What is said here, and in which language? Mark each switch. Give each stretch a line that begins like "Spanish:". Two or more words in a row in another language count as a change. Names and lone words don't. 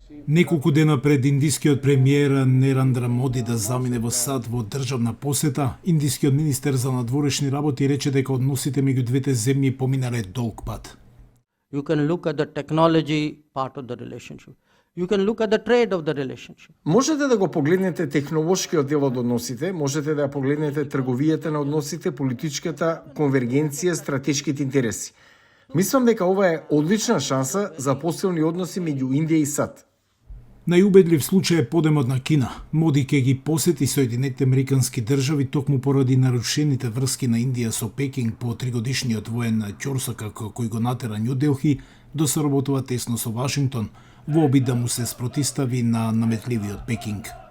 Macedonian: Неколку дена пред индискиот премиер Нерандра Моди да замине во САД во државна посета, индискиот министер за надворешни работи рече дека односите меѓу двете земји поминале долг пат.
English: You can look at the technology part of the relationship. You can look at the trade of the relationship.
Macedonian: Можете да го погледнете технолошкиот дел од односите, можете да ја погледнете трговијата на односите, политичката конвергенција, стратешките интереси. Мислам дека ова е одлична шанса за посилни односи меѓу Индија и САД. Најубедлив случај е подемот на Кина. Моди ќе ги посети Соединетите Американски држави токму поради нарушените врски на Индија со Пекинг по тригодишниот воен ќорсок кој го натера Њу Делхи да соработува тесно со Вашингтон во обид да му се спротистави на наметливиот Пекинг.